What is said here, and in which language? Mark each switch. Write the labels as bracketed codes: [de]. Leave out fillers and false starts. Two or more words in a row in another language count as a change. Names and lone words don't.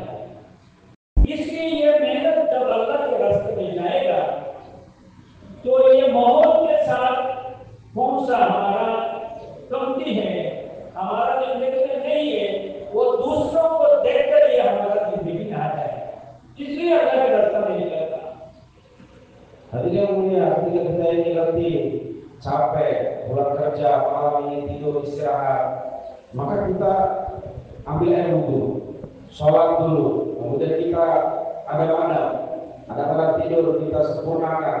[hi] इसलिए ये मेहनत जब अल्लाह के रास्ते में जाएगा तो ये माहौल के साथ कौन सा हमारा कमती है, हमारा जिंदगी में नहीं है, वो दूसरों को देखकर ये हमारा जिंदगी में आ जाए। इसलिए अल्लाह के रास्ते में निकलता। [id] Hadirin yang mulia, ketika kita ini letih, capek, pulang kerja, malam ini tidur istirahat, maka kita ambil air wudhu, sholat dulu, kemudian kita ada tempat tidur, kita sempurnakan.